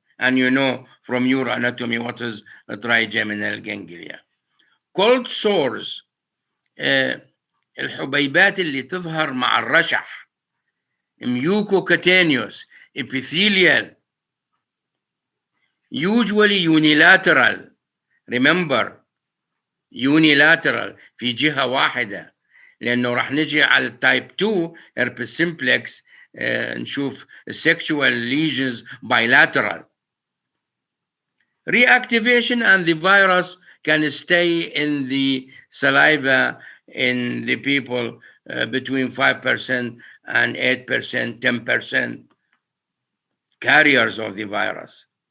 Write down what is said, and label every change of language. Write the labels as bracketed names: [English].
[English] And you know from neuroanatomy what is a trigeminal ganglia. Cold sores, [Arabic] الحبيبات اللي تظهر مع الرشح, [English] mucocutaneous, epithelial, usually unilateral. Remember, unilateral [Arabic] في جهة واحدة، لأنه راح نجي على التايب 2 herpes simplex نشوف [English] sexual lesions bilateral. Reactivation, and the virus can stay in the saliva in the people between 5% and 8%, 10% carriers of the virus.